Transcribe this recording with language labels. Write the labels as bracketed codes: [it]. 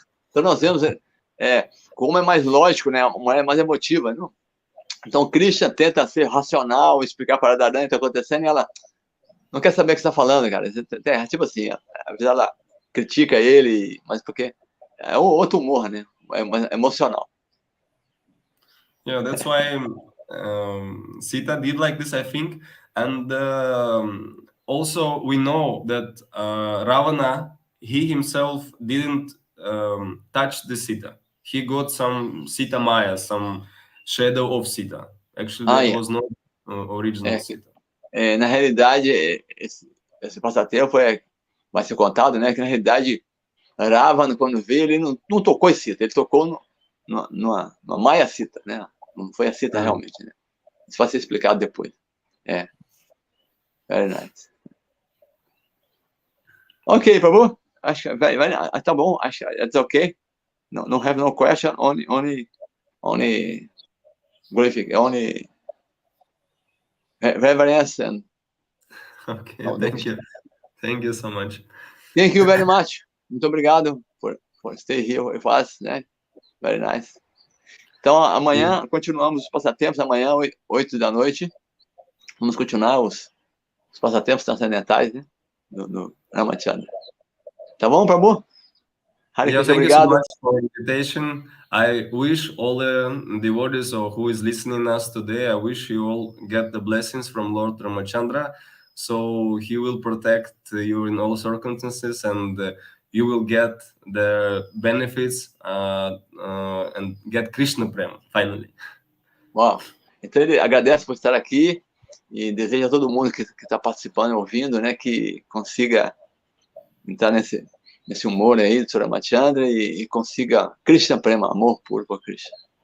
[pt] Então nós vemos como é mais lógico, né? Uma é mais emotiva, não? Então Krishna tenta ser racional, explicar para Radharani o que está acontecendo, e ela não quer saber o que está falando, cara. Tipo assim, às vezes ela critica ele, mas porque é outro humor, né? É emocional. [en] Yeah, that's why Sita did like this, I think. And also we know that Ravana, he himself didn't touch the Sita. He got some Sita Maya, some shadow of Sita. Actually, that was not original Sita. [pt] Na realidade, esse passatempo vai ser contado, né? Que na realidade, Ravana, quando veio, ele não tocou em Sita, ele tocou numa Maya Sita, né? Não foi a Sita realmente, né? Isso vai ser explicado depois. [en] Very nice. [pt] Ok, Prabhu? Acho que tá bom. Acho que [en] it's okay. No have no question. Only glorification. Only reverence and. Okay, thank you. Thank you so much. Thank you very much. [pt] Muito obrigado [en] for stay here with us, né? Very nice. [pt] Então, amanhã continuamos os passatempos. Amanhã, 8 da noite, vamos continuar os passatempos transcendentais, né? No Ramachandra. Tá bom, Prabhu? Hare Krishna, obrigado. [en] Thank you so much for the invitation. I wish all the devotees or who is listening us today, I wish you all get the blessings from Lord Ramachandra. So he will protect you in all circumstances, and you will get the benefits and get Krishna Prema, finally. Uau! [pt] Então ele agradece por estar aqui e deseja a todo mundo que está participando e ouvindo, né, que consiga entrar nesse humor aí do Ramachandra e consiga Krishna Prema, amor puro por Krishna.